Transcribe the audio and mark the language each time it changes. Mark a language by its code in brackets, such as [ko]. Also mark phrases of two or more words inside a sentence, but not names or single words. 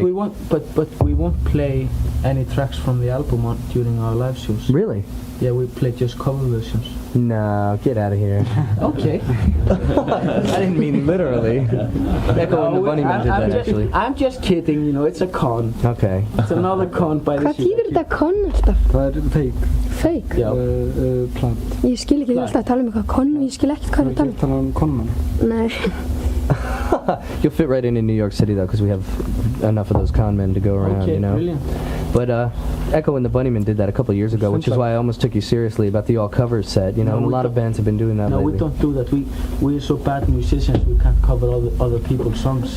[en] But we won't play any tracks from the album during our live shows. Really? Yeah, we play just cover versions. No, get out of here. Okay. I didn't mean literally. Echo and the Bunnymen did that, actually. I'm just kidding, you know, it's a con. Okay. It's another con by the [is] Hvað þýðir þetta con alltaf? Það fake. Fake? Já. Plant. Ég skil ekki, þið alltaf að tala um eitthvað con og ég skil ekkert hvað það tala um. Conman. Nei. [en] You'll fit right in New York City, though, because we have enough of those con men to go around, Okay, you know. brilliant. But Echo and the Bunnymen did that a couple of years ago, which is why I almost took you seriously about the all covers set. You know, No, and a we lot of bands have been doing that No, lately. we don't do that. We're so bad musicians, we can't cover other people's songs.